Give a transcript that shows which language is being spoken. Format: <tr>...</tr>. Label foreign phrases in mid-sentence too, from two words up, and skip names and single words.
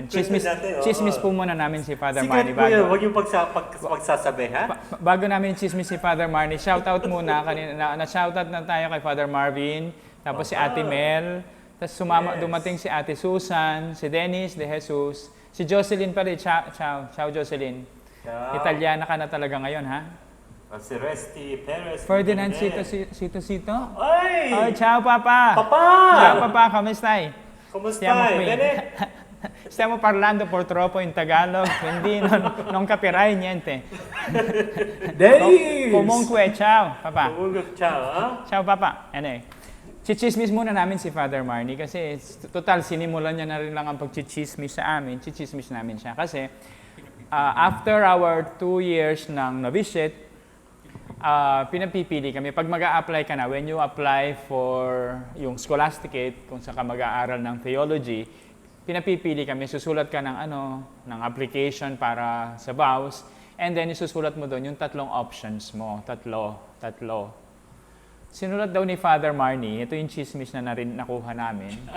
<tl>Chismis po muna namin si Father Marnie. Secret po yun, huwag yung pagsasabi, ha? Bago namin chismis si Father Marnie, shoutout muna. Kanina, na-shoutout na tayo kay Father Marvin, tapos si Ate Mel, tapos dumating si Ate Susan, si Dennis De Jesus, si Jocelyn pa rin.</tl> <it>Ciao Jocelyn. Ciao.</it> <tl>Italiana ka na talaga ngayon, ha? Si Resty Perez. Ferdinand Sito. Ay!</tl> <it>Oh, ciao Papa! Papa! Ciao Papa,</it> <tl>kamusta? Kumusta?</tl> <it>Stiamo qui. Bene? Stiamo parlando purtroppo in Tagalog, quindi non capirai niente. Dennis! Comunque, ciao, Papa. Comunque, ciao, ha? Ciao, Papa.</it> <tl>Anyway, chichismis muna namin si Father Marnie kasi total, sinimulan niya na rin lang ang pagchichismis sa amin. Chichismis namin siya kasi</tl> <en>after our 2 years</en> <tl>ng novitiate, pinapipili kami. Pag mag-a-apply ka na,</tl> <en>when you apply for</en> <tl>yung scholasticate, kung saan ka mag-aaral ng theology, pinapipili kami, susulat ka ng application para sa vows,</tl> <en>and then</en> <tl>isusulat mo doon yung 3 options mo. Tatlo. Sinulat daw ni Father Marnie, ito yung chismis na nakuha namin.</tl>